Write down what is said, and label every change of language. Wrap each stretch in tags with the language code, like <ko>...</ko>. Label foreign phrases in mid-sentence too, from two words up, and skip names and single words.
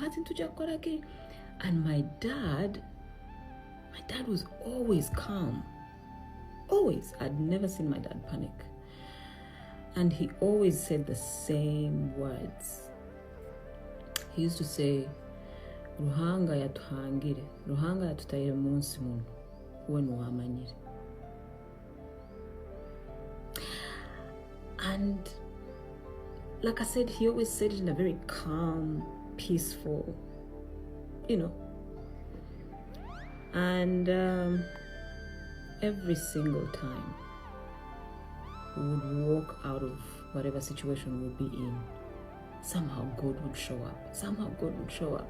<en>And my dad was always calm. Always. I'd never seen my dad panic. And he always said the same words. He used to say,</en> <nyn>Ruhanga yatuhangire, Ruhanga yatutayire munsi muno, uwe nuwamanyire.</nyn> <en>And like I said, he always said it in a very calm, peaceful, and every single time we would walk out of whatever situation we'd be in, somehow God would show up.</en>